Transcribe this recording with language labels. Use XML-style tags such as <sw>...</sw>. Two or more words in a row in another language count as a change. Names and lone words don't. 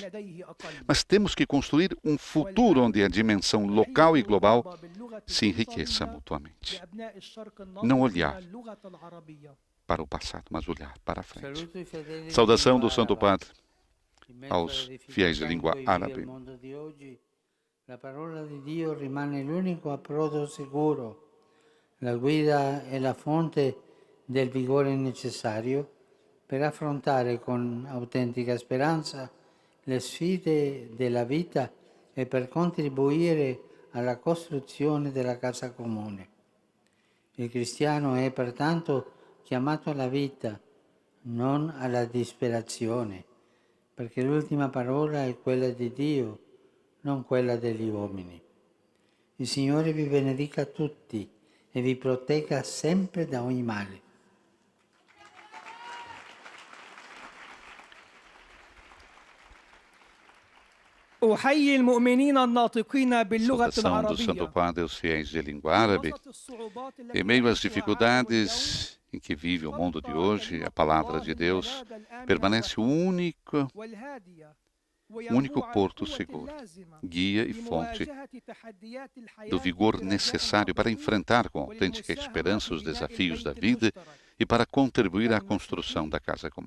<pt>Mas temos que construir um futuro onde a dimensão local e global se enriqueça mutuamente. Não olhar para o passado, mas olhar para a frente. Saudação do Santo Padre aos fiéis de língua árabe.</pt> <it>La parola di Dio rimane l'unico approdo sicuro. La guida è la fonte del vigore necessario per affrontare con autentica speranza le sfide della vita e per contribuire alla costruzione della casa comune. Il cristiano è pertanto chiamato alla vita, non alla disperazione, perché l'ultima parola è quella di Dio, non quella degli uomini. Il Signore vi benedica tutti e vi protegga sempre da ogni male.</it> <ar>أحيي المؤمنين الناطقين باللغة</ar> <pt>Saudação do Santo</pt> <ar>العربية</ar> <pt>Padre aos fiéis de língua árabe. Em meio às dificuldades em que vive o mundo de hoje, a palavra de Deus permanece o único porto seguro, guia e fonte do vigor necessário para enfrentar com autêntica esperança os desafios da vida e para contribuir à construção da casa comum.</pt>